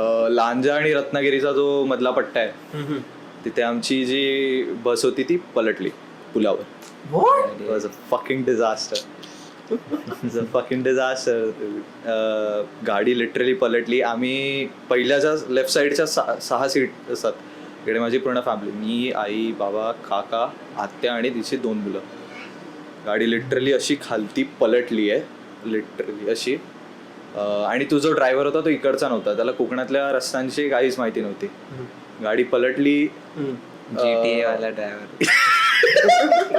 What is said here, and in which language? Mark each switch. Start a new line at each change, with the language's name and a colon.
Marathi: लांजा आणि रत्नागिरीचा जो मधला पट्टा आहे तिथे आमची जी बस होती ती पलटली पुलावर.
English: It was a fucking disaster. It was a fucking disaster.
Marathi: गाडी लिटरली पलटली. आम्ही पहिल्याच्या लेफ्ट साईडच्या 6 सीट असतात. इकडे माझी पूर्ण फॅमिली, मी, आई, बाबा, काका, आत्या आणि तिची 2 मुलं. गाडी लिटरली अशी खालती पलटली आहे. लिटरली अशी. आणि तो जो ड्रायव्हर होता तो इकडचा नव्हता. त्याला कोकणातल्या रस्त्यांची काहीच माहिती नव्हती. गाडी पलटली. GTA वाला ड्रायव्हर.